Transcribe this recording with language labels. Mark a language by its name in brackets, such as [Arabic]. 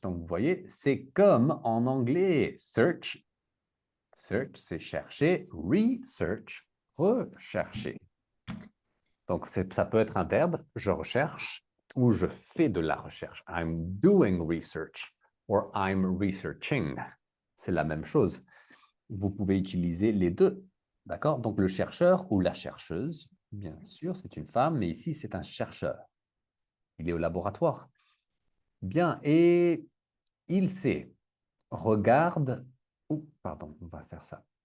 [French] Donc, vous voyez, c'est comme en anglais. Search, search, c'est chercher. Research, rechercher. Donc, ça peut être un verbe, je recherche, ou je fais de la recherche. [English] I'm doing research, or I'm researching. [French] C'est la même chose. Vous pouvez utiliser les deux. D'accord? Donc, le chercheur ou la chercheuse, bien sûr, c'est une femme, mais ici, c'est un chercheur. Il est au laboratoire. Bien, et il sait, regarde, pardon, on va faire ça.